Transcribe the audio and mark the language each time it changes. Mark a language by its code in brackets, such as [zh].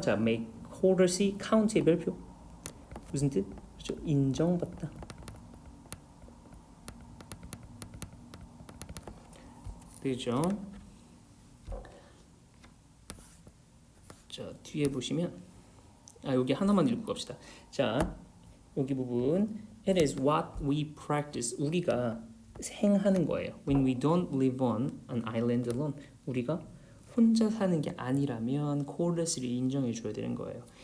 [ko] 자, [en] make courtesy count [ko] 의 별표 무슨 뜻? 그렇죠. 인정받다. 되죠? 자, 뒤에 보시면 여기 하나만 읽고 갑시다. 자, 여기 부분 [en] It is what we practice. [ko] 우리가 행하는 거예요. [en] When we don't live on an island alone. [ko] 우리가 혼자 사는 게 아니라면 courtesy를 인정해 줘야 되는 거예요.